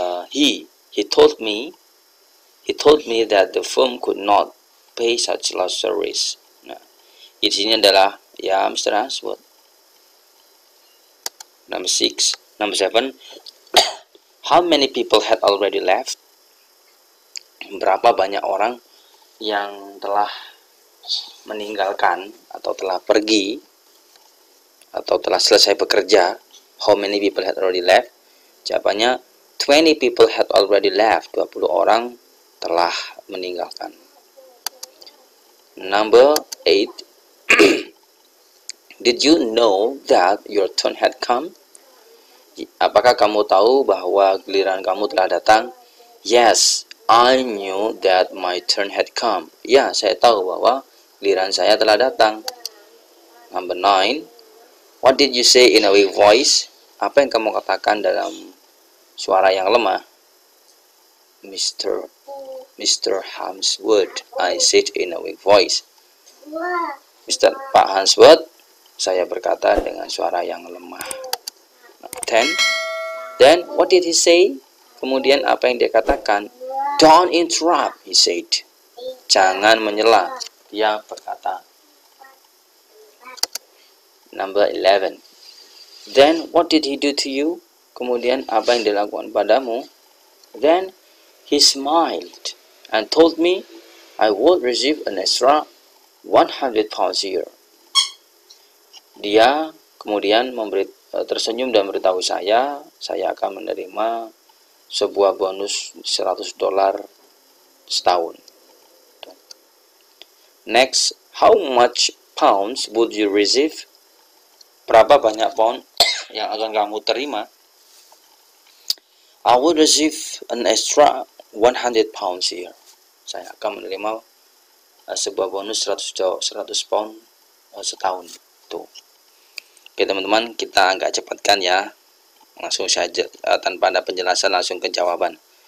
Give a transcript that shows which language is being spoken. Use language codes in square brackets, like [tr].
[en] He told me that the firm could not pay such large salaries. [id] Nah, di sini adalah ya Mr. Harmsworth. [en] Number 7. How many people had already left? [id] Berapa banyak orang yang telah meninggalkan atau telah pergi atau telah selesai bekerja? [en] How many people had already left? [id] Jawabannya [en] 20 people had already left. [id] 20 orang telah meninggalkan. [en] Number 8. Did you know that your turn had come? [id] Apakah kamu tahu bahwa giliran kamu telah datang? [en] Yes, I knew that my turn had come. [id] Ya, saya tahu bahwa giliran saya telah datang. [en] Number 9. What did you say in a weak voice? [id] Apa yang kamu katakan dalam suara yang lemah? [en] Mr. Harmsworth, I said in a weak voice. [id] Pak Harmsworth, saya berkata dengan suara yang lemah. 10. [en] Then what did he say? [id] Kemudian apa yang dia katakan? [en] Don't interrupt, he said. [id] Jangan menyela, dia berkata. [en] Number 11. Then what did he do to you? [id] Kemudian apa yang dilakukan padamu? [en] Then he smiled and told me I would receive an extra 100 pounds a year. [id] Dia kemudian tersenyum dan memberitahu saya akan menerima sebuah bonus $100 setahun. [en] Next, how much pounds would you receive? [id] Berapa banyak pound yang akan kamu terima? [en] I would receive an extra 100 pounds a year. [id] Saya akan menerima sebuah bonus 100 pound setahun. Tuh. Oke teman-teman, kita agak cepatkan ya. Langsung saja tanpa ada penjelasan, langsung ke jawaban.